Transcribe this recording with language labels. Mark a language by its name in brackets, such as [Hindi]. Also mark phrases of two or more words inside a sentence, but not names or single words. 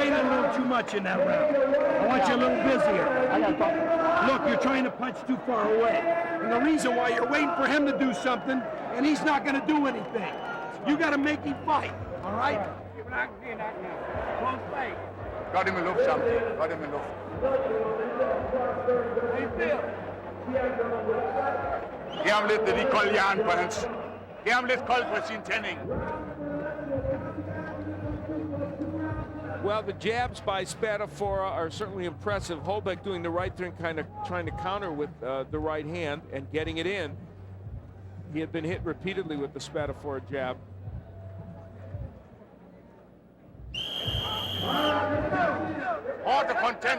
[English] Waiting a little too much in that round. I want you a little busier. Look, you're trying to punch too far away. And the reason why you're waiting for him to do something, and he's not going to do anything. You got to make him fight, all right? Got him in luft, Sam. Got him in luft. [Danish] Giv ham lidt af de kolde jern på hans. Giv ham lidt koldt på sin tænding. [English] Well, the jabs by Spadafora are certainly impressive. Holbaek doing the right thing, kind of trying to counter with the right hand and getting it in. He had been hit repeatedly with the Spadafora jab. Order content.